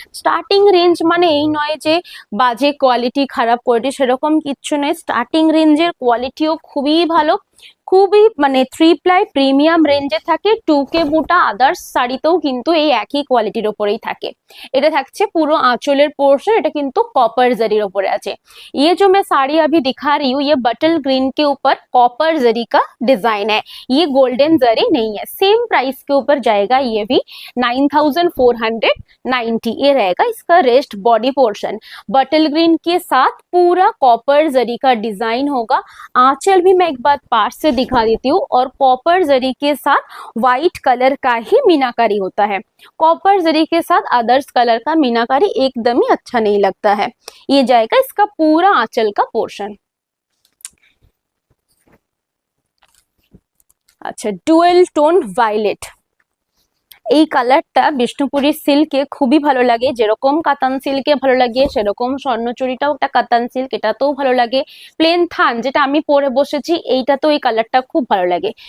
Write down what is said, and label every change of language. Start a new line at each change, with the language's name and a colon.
Bangla: Starting range মানে এই নয় যে বাজে কোয়ালিটি, খারাপ কোয়ালিটি, সেরকম কিচ্ছু নেই। স্টার্টিং রেঞ্জের কোয়ালিটিও খুবই ভালো, খুবই মানে 3 প্লাই প্রিমিয়াম রেঞ্জে থাকে। 2K বুটা আদার্স শাড়িতেও কিন্তু এই একই কোয়ালিটির ওপরেই থাকে। এটা থাকছে পুরো আঁচলের पोर्शन, এটা কিন্তু कॉपर जरी ওপরে আছে।
Hindi: ये जो मैं साड़ी अभी दिखा रही हूँ ये बटल ग्रीन के ऊपर कॉपर जरी का डिजाइन है, ये गोल्डन जरी नहीं है। सेम प्राइस के ऊपर जाएगा ये भी 9490। ये रहेगा इसका रेस्ट बॉडी पोर्शन। बटल ग्रीन के साथ पूरा कॉपर जरी का डिजाइन होगा। आंचल भी मैं एक बार पास से दिखा देती हूँ, और कॉपर जरी के साथ व्हाइट कलर का ही मीनाकारी होता है। कॉपर जरी के साथ अदर्स कलर का मीनाकारी एकदम ही अच्छा नहीं लगता है। ये जाएगा इसका पूरा आंचल का पोर्शन। अच्छा, डुअल टोन वायलेट,
Bangla: এই কালারটা বিষ্ণুপুরি সিল্কে খুবই ভালো লাগে। যেরকম কাতান সিল্কে ভালো লাগে সেরকম স্বর্ণচুরিটাও একটা কাতান সিল্ক, এটাতেও ভালো লাগে। প্লেন থান যেটা আমি পরে বসেছি এইটাতেও এই কালারটা খুব ভালো লাগে।